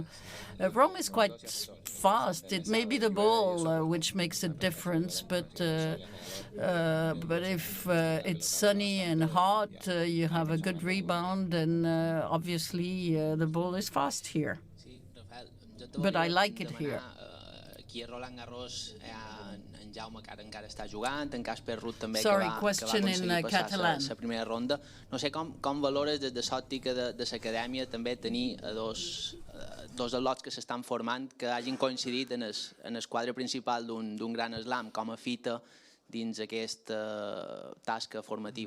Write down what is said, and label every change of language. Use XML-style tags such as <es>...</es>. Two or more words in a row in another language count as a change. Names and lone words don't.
<en>Rome is quite fast. It may be the ball which makes a difference, but if it's sunny and hot, you have a good rebound, and obviously the ball is fast here. But I like it here.</en> <ca>Aquí a Roland Garros en Jaume que ara encara està jugant, en Casper Ruud també</ca> <en>Sorry,</en> <ca>que va</ca> <en>question in</en> <ca>aconseguir passar</ca> <en>Catalan.</en> <ca>la primera ronda. No sé com valores des de l'òptica de l'acadèmia també tenir dos al·lots que s'estan formant que hagin coincidit en el quadre principal d'un gran slam com a fita dins aquesta tasca formativa.</ca>